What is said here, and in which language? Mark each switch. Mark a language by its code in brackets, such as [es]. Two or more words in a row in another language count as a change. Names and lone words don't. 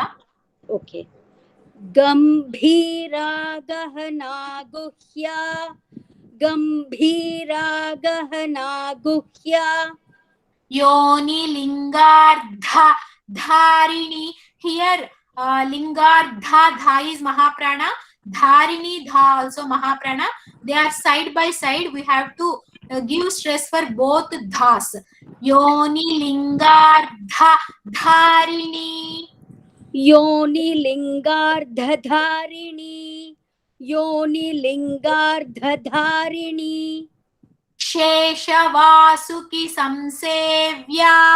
[sa] Okay. गंभीरा गहना गुह्या. गंभीरा गहना गुह्या. योनि लिंगार्धा धारिणी. [en] Here lingardha dha is mahaprana. Dharini dha also mahaprana. They are side by side. We have to give stress for both dhas. [sa] योनि लिंगार्धधारिणी. योनि लिंगार्धधारिणी. योनि लिंगार्धधारिणी. शेषवासुकी संसेव्या.